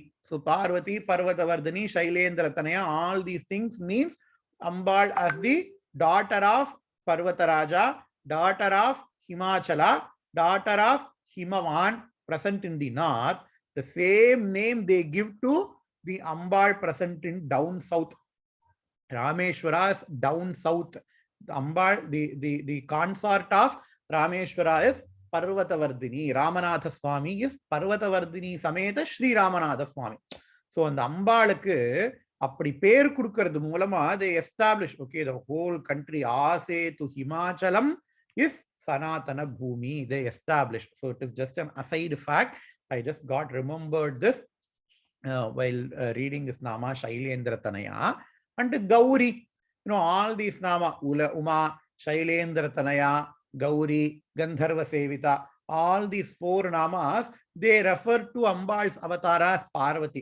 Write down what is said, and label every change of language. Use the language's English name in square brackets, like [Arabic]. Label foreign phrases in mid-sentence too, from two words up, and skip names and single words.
[English] So Parvati, Parvatavardhini, Shailendra Tanaya, all these things means Ambal as the daughter of Parvata Raja, daughter of Himachala, daughter of Himavan, present in the north. The same name they give to the Ambal present in down south. Rameshwara is down south. Ambal, the consort of Rameshwara is Parvatavardhini. Ramanatha Swami is Parvatavardhini Sameta Sri Ramanatha Swami. So [Tamil] அந்த அம்பாளுக்கு அப்படி பேர் கொடுக்கிறது மூலமா [English] they establish, okay, the whole country Ase to Himachalam is Sanatana Bhumi. They established. So it is just an aside fact. I just got remembered this while reading this Nama Shailendra Tanaya. And Gauri, all these Nama, Uma, Shailendra Tanaya, Gauri, Gandharva Sevita, all these 4 Namas, they refer to Ambal's avatar as Parvati.